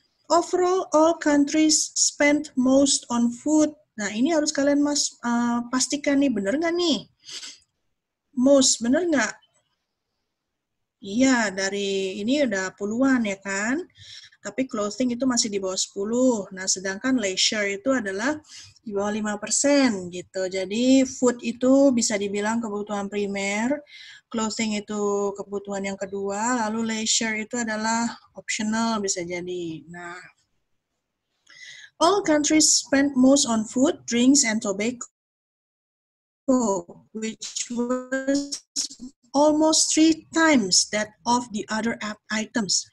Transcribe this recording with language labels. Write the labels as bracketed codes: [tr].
[en] Overall, all countries spend most on food. [id] Nah, ini harus kalian pastikan nih, bener nggak nih? Most, bener nggak? Iya, dari ini udah puluhan ya kan? Tapi clothing itu masih di bawah 10. Nah, sedangkan leisure itu adalah di bawah 5% gitu. Jadi food itu bisa dibilang kebutuhan primer, clothing itu kebutuhan yang kedua, lalu leisure itu adalah optional bisa jadi. [en] Nah, all countries spend most on food, drinks, and tobacco, which was almost 3 times that of the other items.